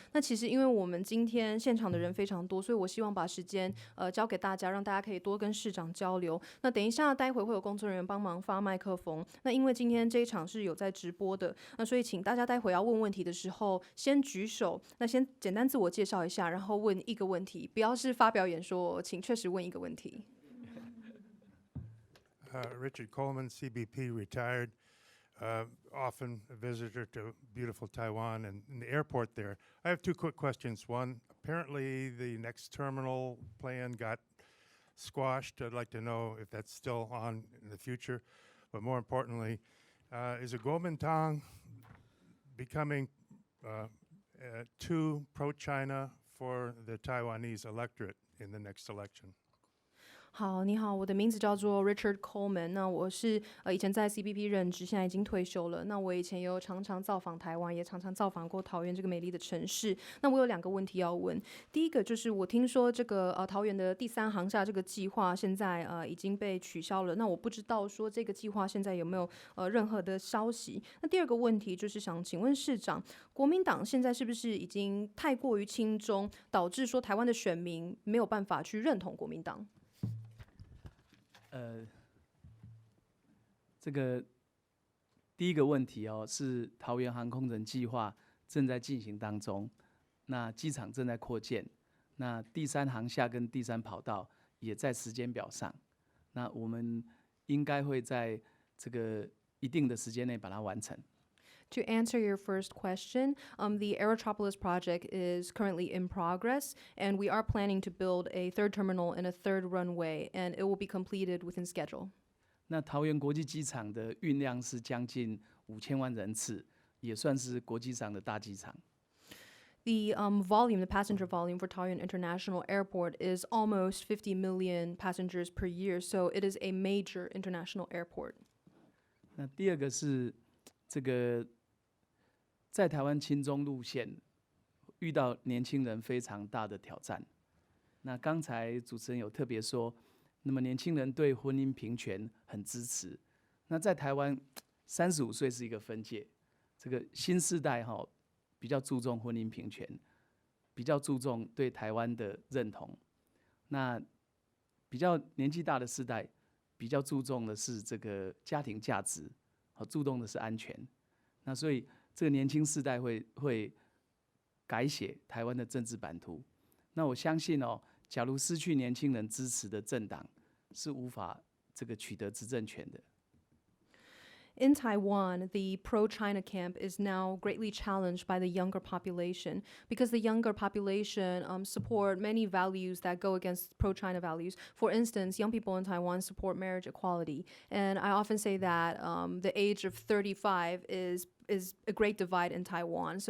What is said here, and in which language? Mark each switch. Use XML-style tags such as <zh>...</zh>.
<zh>那其实因为我们今天现场的人非常多，所以我希望把时间交给大家，让大家可以多跟市长交流。那等一下待会会有工作人员帮忙发麦克风。那因为今天这一场是有在直播的，那所以请大家待会要问问题的时候先举手，那先简单自我介绍一下，然后问一个问题，不要是发表演说，请确实问一个问题。</zh> <en>Richard Coleman, CBP, retired, often a visitor to beautiful Taiwan and the airport there. I have two quick questions. One, apparently the next terminal plan got squashed. I'd like to know if that's still on in the future. But more importantly, is a Kuomintang becoming too pro-China for the Taiwanese electorate in the next election?</en> <zh>好，你好，我的名字叫做 Richard Coleman。那我是以前在 CBP 任职，现在已经退休了。那我以前有常常造访台湾，也常常造访过桃园这个美丽的城市。那我有2个问题要问。第一个就是我听说这个桃园的第3航厦这个计划现在已经被取消了。那我不知道说这个计划现在有没有任何的消息。那第2个问题就是想请问市长，国民党现在是不是已经太过于亲中，导致说台湾的选民没有办法去认同国民党？这个第一个问题哦，是桃园航空城计划正在进行当中，那机场正在扩建，那第3航厦跟第3跑道也在时间表上，那我们应该会在这个一定的时间内把它完成。</zh> <en>To answer your first question, the Aerotropolis project is currently in progress, and we are planning to build a 3rd terminal and a 3rd runway, and it will be completed within schedule.</en> <zh>那桃园国际机场的运量是将近5000万人次，也算是国际上的大机场。</zh> <en>The volume, the passenger volume for Taoyuan International Airport is almost 50 million passengers per year, so it is a major international airport.</en> <zh>那第2个是这个在台湾亲中路线遇到年轻人非常大的挑战。那刚才主持人有特别说，那么年轻人对婚姻平权很支持。那在台湾，35岁是一个分界，这个新世代比较注重婚姻平权，比较注重对台湾的认同。那比较年纪大的世代，比较注重的是这个家庭价值，注重的是安全。那所以这个年轻世代会改写台湾的政治版图。那我相信假如失去年轻人支持的政党，是无法这个取得执政权的。</zh> <en>In Taiwan, the pro-China camp is now greatly challenged by the younger population because the younger population support many values that go against pro-China values. For instance, young people in Taiwan support marriage equality. And I often say that the age of 35 is a great divide in Taiwan.</en>